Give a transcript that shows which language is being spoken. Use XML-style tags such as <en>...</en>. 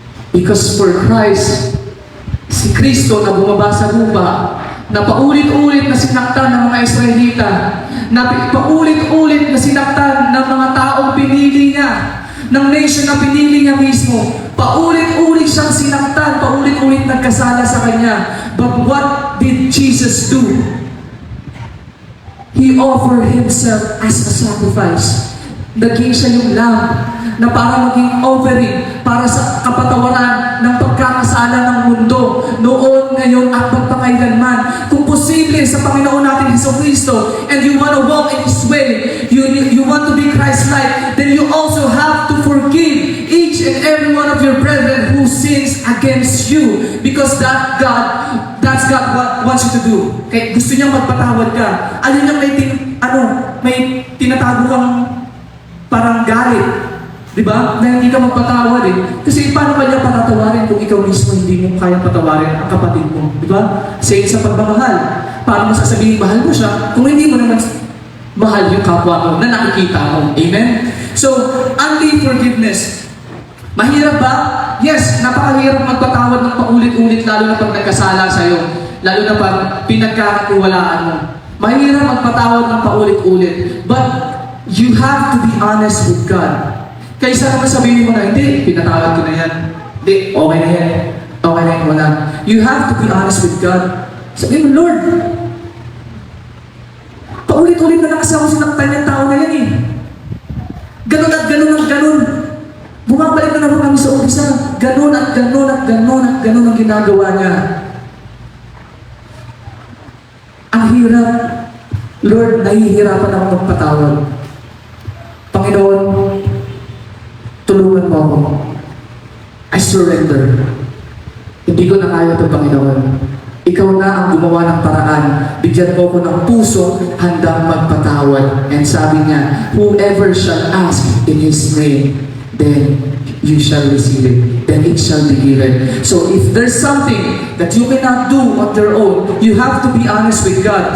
<en>Because for Christ,</en> <tl>si Kristo na bumaba sa lupa, na paulit-ulit na sinaktan ng mga Israelita, na paulit-ulit na sinaktan ng mga taong pinili niya, ng nation na pinili niya mismo. Paulit-ulit siyang sinaktan, paulit-ulit nagkasala sa Kanya.</tl> <en>But what did Jesus do? He offered Himself as a sacrifice.</en> <tl>Naging siya yung lamb na para maging offering para sa kapatawaran ng pagkakasala ng mundo noon, ngayon at magpakailanman. Kung posible sa Panginoon natin Jesucristo,</tl> <en>and you want to walk in His way, you want to be Christ-like, then you also have to forgive each and every one of your brethren who sins against you, because that's God what wants you to do.</en> <tl>Kaya gusto niyang magpatawad ka. Ayun yung may tinatago kang parang galit. Diba? Na hindi ka magpatawad eh. Kasi paano ba niya patatawarin kung ikaw mismo hindi mo kayang patawarin ang kapatid mo? Diba? Same sa pagmamahal. Paano mo sasabihin mahal mo siya kung hindi mo naman mahal yung kapwa mo na nakikita mo. Amen? So, unforgiveness. Mahirap ba? Yes, napakahirap magpatawad ng paulit-ulit lalo na pag nagkasala sa'yo. Lalo na pag pinagkakatiwalaan mo. Mahirap magpatawad ng paulit-ulit.</tl> <en>But, you have to be honest with God.</en> <tl>Kaysa naman sabihin mo na, hindi, pinatawad ko na yan. Hindi, okay na yan. Okay na yan, wala.</tl> <en>You have to be honest with God.</en> <tl>Sabihin mo, Lord, paulit-ulit na kasi ako sinaktan yung tao na yan eh. Ganun at ganun at ganun. Bumabalik na naman kami sa umpisa. Ganun at ganun at ganun at ganun ang ginagawa niya. Ang hirap. Lord, nahihirapan ako magpatawad. Panginoon, tulungan mo ako.</tl> <en>I surrender.</en> <tl>Hindi ko na kaya ito, Panginoon. Ikaw na ang gumawa ng paraan. Bigyan mo ko ng puso handang magpatawad.</tl> <en>And</en> <tl>sabi niya,</tl> <en>whoever shall ask in His name, then you shall receive it. Then it shall be given. So if there's something that you cannot do on your own, you have to be honest with God.</en>